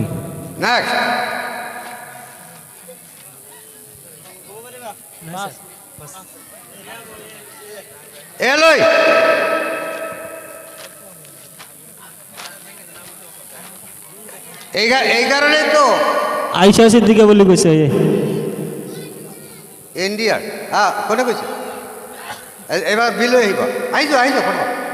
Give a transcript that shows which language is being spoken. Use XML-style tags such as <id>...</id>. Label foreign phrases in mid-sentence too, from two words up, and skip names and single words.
<as>নেক্সট এলৈ এই কাৰণেই তো আইসা সিদ্দিকা বলে কইছে ইণ্ডিয়াৰ কোনে কৈছে এইবাৰ বিল লৈ আহিব আহিছো আহিছো ফটাফট</as>